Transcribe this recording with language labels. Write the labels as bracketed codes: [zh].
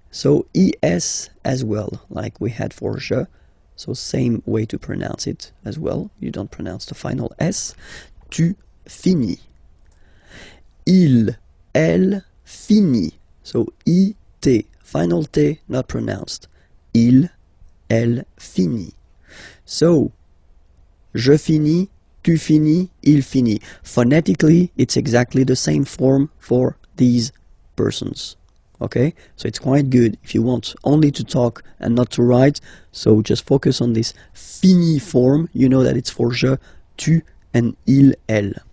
[en] So es as well, like we had for je. So same way to pronounce it as well. You don't pronounce the final S. [fr] Tu finis. Il, elle finit. [en] So it, final T not pronounced. [fr] Il, elle finit. So je finis, tu finis, il finit. [en] Phonetically, it's exactly the same form for these persons. Okay, so it's quite good if you want only to talk and not to write. So just focus on this fini form. You know that it's for je, tu, and il, elle.